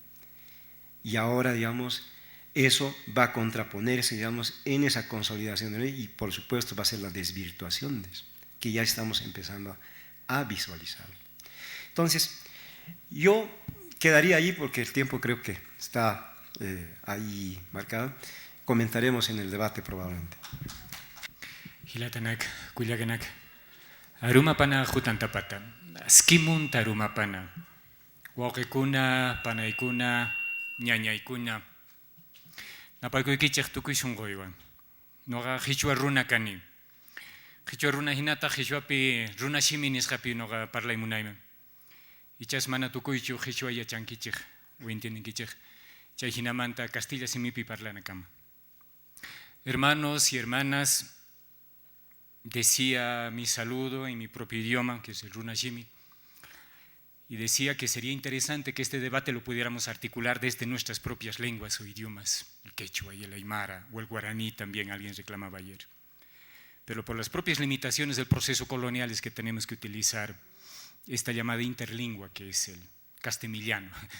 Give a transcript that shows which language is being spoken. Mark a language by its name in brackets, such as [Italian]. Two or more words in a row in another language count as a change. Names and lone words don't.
[Spanish] Y ahora, digamos, eso va a contraponerse, digamos, en esa consolidación, y por supuesto va a ser la desvirtuación de eso, que ya estamos empezando a visualizar. Entonces, yo quedaría ahí porque el tiempo creo que está ahí marcado. Comentaremos en el debate probablemente. Hilatanak, kuliaganak, arumapana jutantapata, skimun tarumapana, waqikuna, panaykuna, ñañaykuna, napaykuykichay tukuy sunquywan. [Quechua] Noqa qhichwa runa kani. Qhichwa runa hinata qhichwapi runa shimi nisqapi noqa parlaymunayman. Ichas mana tukuychu qhichwa yachankichik o entiendenkichik. Chay hinamanta Castilla simipi parlana kama. [Spanish] Hermanos y hermanas, decía mi saludo en mi propio idioma, que es el runa shimi, y decía que sería interesante que este debate lo pudiéramos articular desde nuestras propias lenguas o idiomas, el quechua y el aymara, o el guaraní también, alguien reclamaba ayer. Pero por las propias limitaciones del proceso colonial es que tenemos que utilizar esta llamada interlingua, que es el castellano.